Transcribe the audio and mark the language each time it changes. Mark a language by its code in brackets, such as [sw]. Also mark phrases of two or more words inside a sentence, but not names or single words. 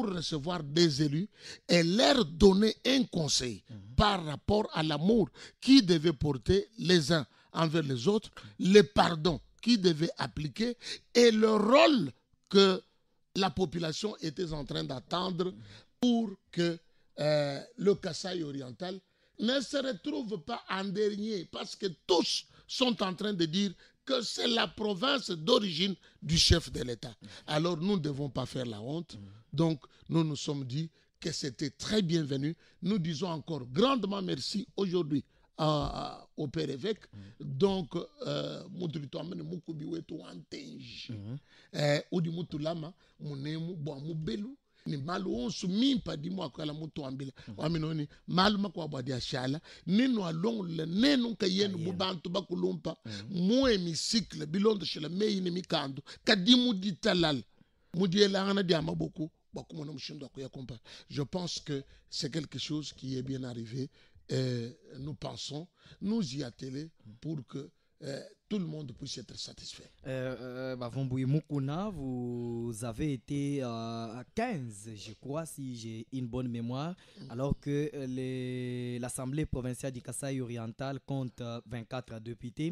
[fr] recevoir des élus et leur donner un conseil par rapport à l'amour qui devait porter les uns envers les autres, le pardon qui devait appliquer et le rôle que la population était en train d'attendre pour que le Kasaï oriental ne se retrouve pas en dernier, parce que tous sont en train de dire que c'est la province d'origine du chef de l'État. Alors nous ne devons pas faire la honte. Donc nous nous sommes dit que c'était très bienvenu. Nous disons encore grandement merci aujourd'hui au père évêque. [lua] Donc ni malu onsu mimpa di mo akala mutu ambila waminoni malu makwa badi ashala ninu along le nenu kayenu bubantu bakulumpa mu hémicycle bilondo shela meyi ni mikando kadimu ditalal mudiela ngana diama beaucoup bakumona mushindo akuya kompa. [fr] Je pense que c'est quelque chose qui est bien arrivé et nous pensons nous y atteler pour que tout le monde puisse être satisfait. Bavomboui Moukouna, vous avez été à 15, je crois, si j'ai une bonne mémoire, alors que l'Assemblée provinciale du Kasaï oriental compte 24 députés.